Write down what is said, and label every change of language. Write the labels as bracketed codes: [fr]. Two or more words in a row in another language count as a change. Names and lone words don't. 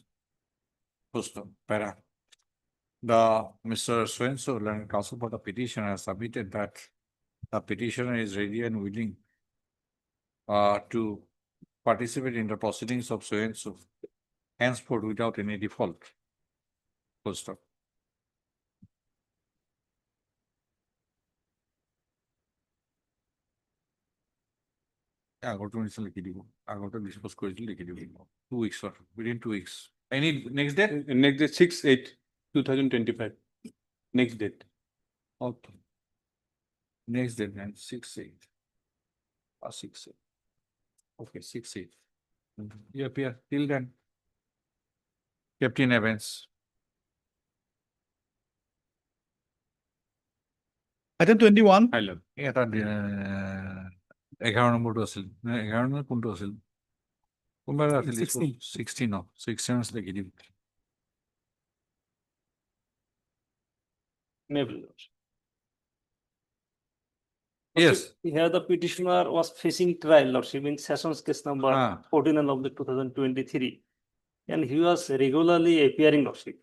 [en] Post stop. The Mr. So and so learned counsel for the petitioner has submitted that the petitioner is ready and willing to participate in the proceedings of so and so, henceforth without any default. Full stop. [as] আগৰটো নিচিনা লিখি দিব আগৰটো ডিসপোজ কৰিছিল লিখি দিব [en] 2 weeks or within 2 weeks. Any next date? Next date 6/8/2025. Next date. Okay. Next date then 6/8. 6/8. Okay, 6/8. You appear till then. Captain Evans. Item 21. Hello. [as] এটা 11 নম্বৰটো আছিল 11 নম্বৰ কোনটো আছিল কোনবাৰ আছিল 16 ন 16 লিখি দিম Yes. [en] Here the petitioner was facing trial, Lordship, in Sessions case number 14 of the 2023, and he was regularly appearing, Lordship.